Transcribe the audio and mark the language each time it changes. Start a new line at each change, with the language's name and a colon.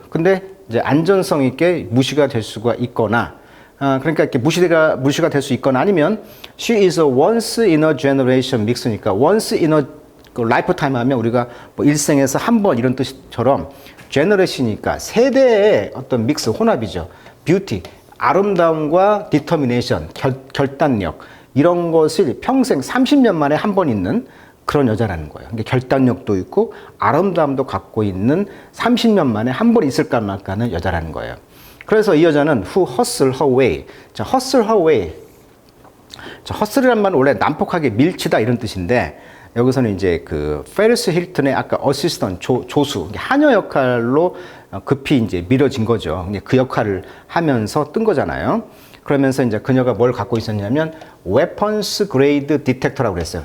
Korean: 근데 이제 안전성 있게 무시가 될 수가 있거나, 그러니까 이렇게 무시가 될 수 있거나 아니면
English: she is a once in a generation mix
Korean: 니까
English: once in a lifetime
Korean: 하면 우리가 뭐 일생에서 한 번 이런 뜻처럼 generation이니까 세대의 어떤 믹스 혼합이죠. beauty, 아름다움과 determination, 결단력 이런 것을 평생 30년 만에 한 번 있는 그런 여자라는 거예요. 그러니까 결단력도 있고 아름다움도 갖고 있는 30년 만에 한 번 있을까 말까는 여자라는 거예요. 그래서 이 여자는
English: who hustle her way. 자, hustle her way.
Korean: 자, hustle이란 말은 원래 난폭하게 밀치다 이런 뜻인데 여기서는 이제 그 페리스 힐튼의 아까 어시스턴트 조수 한여 역할로 급히 이제 밀어진 거죠. 그 역할을 하면서 뜬 거잖아요. 그러면서 이제 그녀가 뭘 갖고 있었냐면
English: weapons grade detector
Korean: 라고 그랬어요.